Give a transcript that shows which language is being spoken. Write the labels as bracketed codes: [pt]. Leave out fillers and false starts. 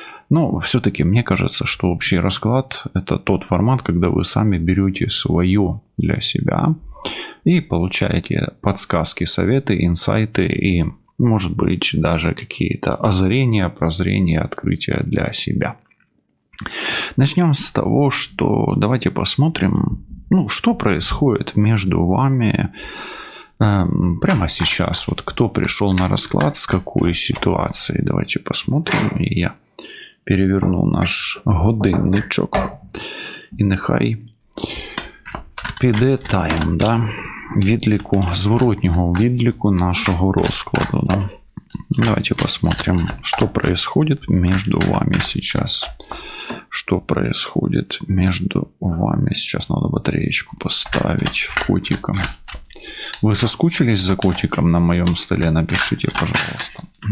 [ru] Но все-таки мне кажется, что общий расклад – это тот формат, когда вы сами берете свое для себя и получаете подсказки, советы, инсайты и, может быть, даже какие-то озарения, прозрения, открытия для себя. Начнем с того, что давайте посмотрим, что происходит между вами прямо сейчас. Вот кто пришел на расклад, с какой ситуацией. Давайте посмотрим. [uk] І я переверну наш годинничок. І нехай піде тайм, да? Відліку, зворотнього відліку нашого розкладу. [ru] Да? Давайте посмотрим, что происходит между вами сейчас. Что происходит между вами сейчас. Надо батареечку поставить котиком. Вы соскучились за котиком на моем столе? Напишите, пожалуйста.